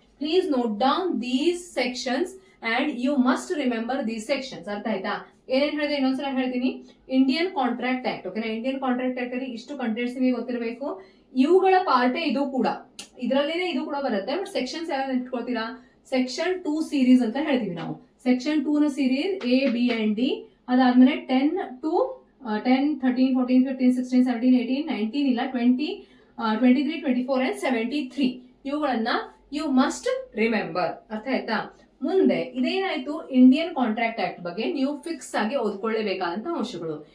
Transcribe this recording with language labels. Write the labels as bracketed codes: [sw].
[en] Please note down these sections and you must remember these sections. [kn] ಅರ್ಥ ಆಯ್ತಾ? ಏನೇನು ಹೇಳಿದೆ ಇನ್ನೊಂದ್ಸಲ ಹೇಳ್ತೀನಿ. Indian contract act. ಓಕೆನಾ? ಇಂಡಿಯನ್ ಕಾಂಟ್ರಾಕ್ಟ್ ಆಕ್ಟ್ ಅಲ್ಲಿ ಇಷ್ಟು ಕಂಟೆಂಟ್ಸ್ ನಿಮಗೆ ಗೊತ್ತಿರಬೇಕು. ಇವುಗಳ ಪಾರ್ಟೇ ಇದು ಕೂಡ, ಇದರಲ್ಲೇನೆ ಇದು ಕೂಡ ಬರುತ್ತೆ. ಬಟ್ ಸೆಕ್ಷನ್ಸ್ ಯಾವ್ದು ಇಟ್ಕೊಳ್ತೀರಾ, ಸೆಕ್ಷನ್ 2 ಸೀರೀಸ್ ಅಂತ ಹೇಳ್ತೀವಿ ನಾವು. [en] Section 2 ನ series A, B and D. [kn] ಅದಾದ್ಮೇಲೆ 10 to 10, 13, 14, 15, 16, 17, 18, 19 ಇಲ್ಲ 20, 23, 24 and 73. ಇವುಗಳನ್ನ [en] You must remember. [kn] ಅರ್ಥ ಆಯ್ತಾ? ಮುಂದೆ ಇದೇನಾಯ್ತು, ಇಂಡಿಯನ್ ಕಾಂಟ್ರಾಕ್ಟ್ ಆಕ್ಟ್ ಬಗ್ಗೆ ನೀವು ಫಿಕ್ಸ್ ಆಗಿ ಓದ್ಕೊಳ್ಳೇಬೇಕಾದಂತ ಅಂಶಗಳು.